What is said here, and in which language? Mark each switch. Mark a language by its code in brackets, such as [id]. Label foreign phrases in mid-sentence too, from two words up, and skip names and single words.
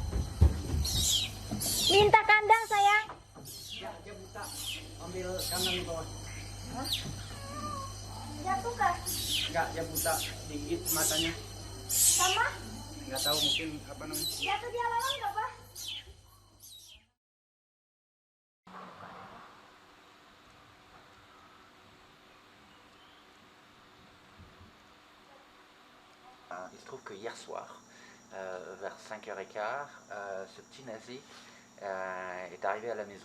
[id] Minta kandang sayang. Ya, dia buta. Ambil kandang di bawah. Jatuh kah? Enggak, dia buta. Digigit matanya. Sama? Enggak tahu mungkin apa namanya. Jatuh di halaman nggak, Pak? [fr] Il se trouve que hier soir, vers 5h15, ce petit nazi est arrivé à la maison.